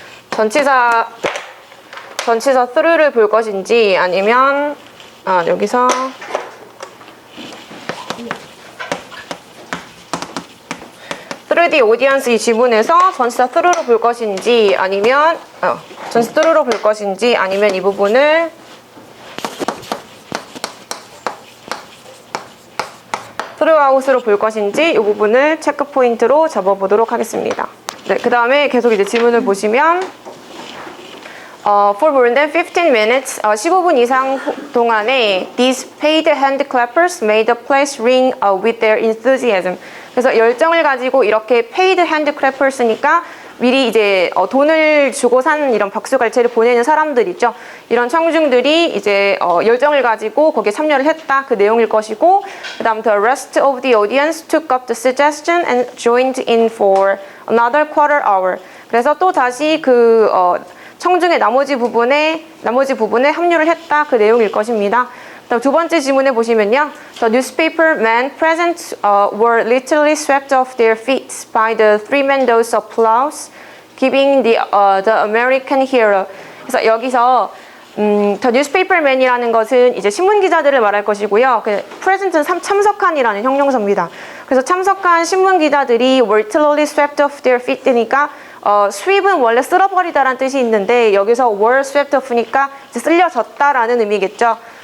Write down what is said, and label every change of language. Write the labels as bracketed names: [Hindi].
[Korean] 전치사 through를 볼 것인지 아니면 여기서 through the audience 이 지문에서 전치사 through로 볼 것인지 아니면 전치사 through로 볼 것인지 아니면 이 부분을 throughout으로 볼 것인지 이 부분을 체크 포인트로 잡아보도록 하겠습니다. 네, 그 다음에 계속 이제 지문을 보시면 [English] for more than 15 minutes, [Korean] 15분 이상 동안에 [English] these paid hand clappers made the place ring with their enthusiasm. [Korean] 그래서 열정을 가지고 이렇게 paid hand clappers니까 미리 이제 돈을 주고 산 이런 박수갈채를 보내는 사람들 있죠. 이런 청중들이 이제 열정을 가지고 거기에 참여를 했다, 그 내용일 것이고, 그 다음 [English] the rest of the audience took up the suggestion and joined in for another quarter hour. [Korean] 그래서 또 다시 그 청중의 나머지 부분에 합류를 했다, 그 내용일 것입니다. 두 번째 지문에 보시면요. [English] The newspaper men present were literally swept off their feet by the tremendous applause giving the American hero. [Korean] 그래서 여기서 The newspaper men이라는 것은 이제 신문 기자들을 말할 것이고요. 그 present는 참석한이라는 형용사입니다. 그래서 참석한 신문 기자들이 [English] were literally swept off their feet [Korean] 니까 sweep은 원래 쓸어버리다라는 뜻이 있는데 여기서 were swept off니까 이제 쓸려졌다라는 의미겠죠.